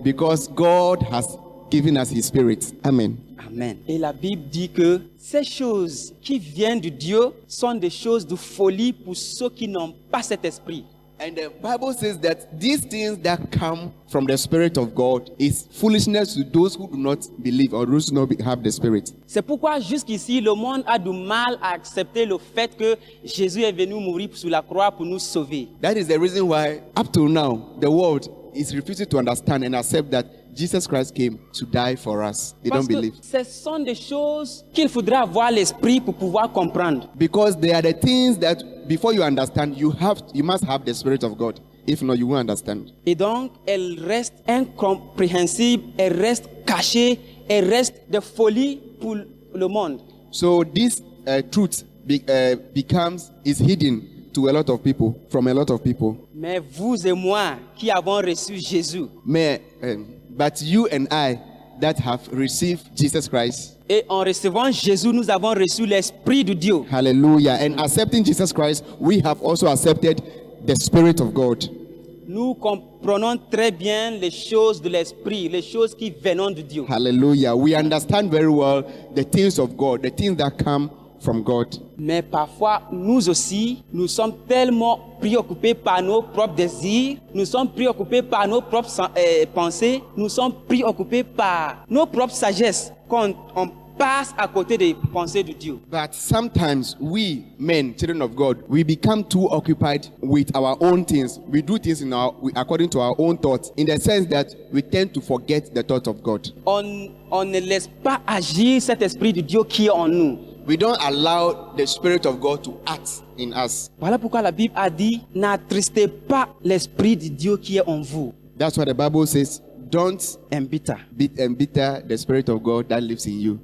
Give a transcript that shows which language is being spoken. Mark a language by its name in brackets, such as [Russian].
[English] Because God has given us His Spirit. Amen. Amen. [French] Et la Bible dit que ces choses qui viennent de Dieu sont des choses de folie pour ceux qui n'ont pas cet esprit. [English] And the Bible says that these things that come from the Spirit of God is foolishness to those who do not believe or those who do not have the Spirit. [French] C'est pourquoi jusqu'ici, le monde a du mal à accepter le fait que Jésus est venu mourir sur la croix pour nous sauver. [English] That is the reason why, up to now, the world is refusing to understand and accept that Jesus Christ came to die for us. They [French] Parce [English] don't [French] que [English] believe. [French] ce sont des choses qu'il faudra avoir l'esprit pour pouvoir comprendre. [English] Because they are the things that before you understand, you must have the Spirit of God. If not, you won't understand. [French] Et donc, elles restent incompréhensibles, elles restent cachées, elles restent de folie pour le monde. [English] So this truth is hidden to a lot of people, from a lot of people. [French] Mais vous et moi qui avons reçu Jésus, [English] But you and I that have received Jesus Christ, [French] et en recevant Jésus, nous avons reçu l'Esprit de Dieu. [English] hallelujah, and accepting Jesus Christ, we have also accepted the Spirit of God. [French] Nous comprenons très bien les choses de l'Esprit, les choses qui viennent de Dieu. [English] Hallelujah. We understand very well the things of God, the things that come from God. [French] Mais parfois, nous aussi, nous sommes tellement préoccupés par nos propres désirs, nous sommes préoccupés par nos propres pensées, nous sommes préoccupés par nos propres sagesses qu'on passe à côté des pensées de Dieu. [English] But sometimes we, men, children of God, we become too occupied with our own things. We do things according to our own thoughts, in the sense that we tend to forget the thought of God. [French] On ne laisse pas agir cet esprit de Dieu qui est en nous. [English] We don't allow the Spirit of God to act in us. [French] Voilà pourquoi la Bible a dit, n'attristez pas l'esprit de Dieu qui est en vous. [English] That's what the Bible says. Don't Embita. embitter the Spirit of God that lives in you.